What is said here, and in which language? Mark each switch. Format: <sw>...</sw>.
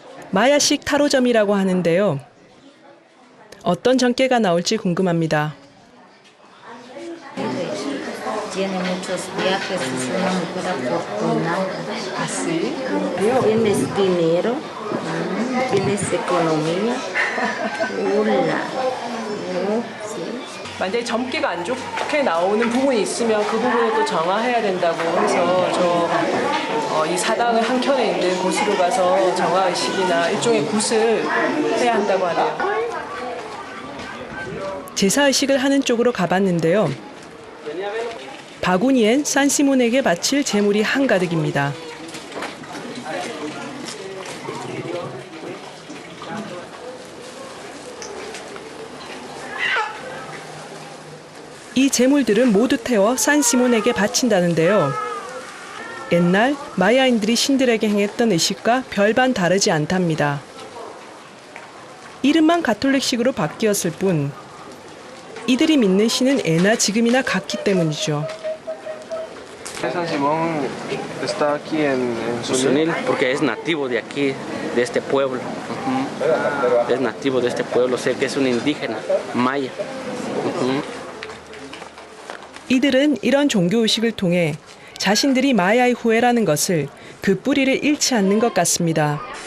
<ko>마야식 타로점이라고 하는데요. 어떤 전개가 나올지 궁금합니다.</ko> <es>Tiene muchos viajes, es una mujer afortunada. ¿Así? Tienes dinero, tienes economía. Hola.</es> <ko>만약에 점괘가 안 좋게 나오는 부분이 있으면 그 부분을 또 정화해야 된다고 해서 이 사당을 한켠에 있는 곳으로 가서 정화의식이나 일종의 굿을 해야 한다고 하네요. 제사의식을 하는 쪽으로 가봤는데요. 바구니엔 산시몬에게 바칠 제물이 한가득입니다. 이 제물들은 모두 태워 산시몬에게 바친다는데요. 옛날 마야인들이 신들에게 행했던 의식과 별반 다르지 않답니다. 이름만 가톨릭식으로 바뀌었을 뿐 이들이 믿는 신은 예나 지금이나 같기 때문이죠.</ko> <es>San Simón está aquí en Sunil, porque es nativo de aquí, de este pueblo. Es nativo de este pueblo, sé que es un indígena, maya.</es> <ko>이들은 이런 종교의식을 통해 자신들이 마야의 후예라는 것을 그 뿌리를 잃지 않는 것 같습니다.</ko>